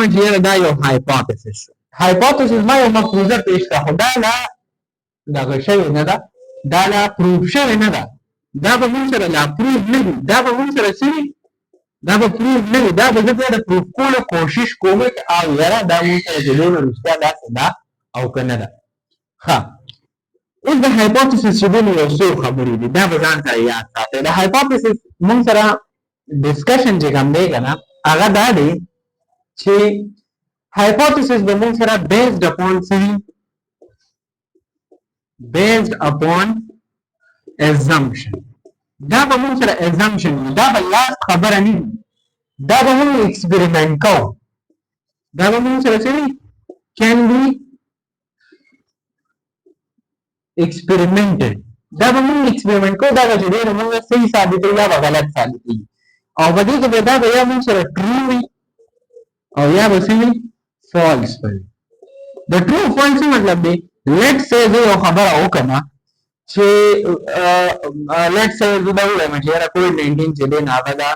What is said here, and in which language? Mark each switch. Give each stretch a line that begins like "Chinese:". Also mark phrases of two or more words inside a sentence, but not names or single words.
Pashto: چې یاره دا یو هایپوتیسس شو هایپوتیسس ما یو مفروضه پیش کړه خو دا لا دغه شوې نه ده دا لا پروف شوې نه ده دا به موږ سره لا پروف نه وي دا به موږ سره څه وي دا به پروف نه وي دا به زه بیا د پروف کولو کوشش کوم چې او یاره دا موږ سره چې دی نو رښتیا داسې ده او که نه ده ښه اوس د هایپوتیسس چې دی نو یو څو خبرې دي دا به ځان سره یاد ساتئ. د هایپوتیسس موږ سره ډسکشن چې کوم دی که نه هغه دا دی چې هایپوتیسس به موږ سره
English: based upon
Pashto: څه وي
English: based upon assumption.
Pashto: دا به موږ سره assumption وي دا به لاست خبره نه وي دا به موږ ایکسپریمنټ کوو دا به موږ سره څه وي
English: can be experimented
Pashto: دا به موږ ایکسپریمنټ کوو دا به چې دی نو موږ صحیح ثابتوي یا به غلط ثابتوي او په دې کې به دا به یا موږ سره ټرو وي او یا به څه وي فالس وي. د
English: true false
Pashto: مطلب دی
English: let say
Pashto: زه یو خبره وکړم چې
English: let say
Pashto: زه دا ووایم چې یاره کووډ-19 چې دی نو هغه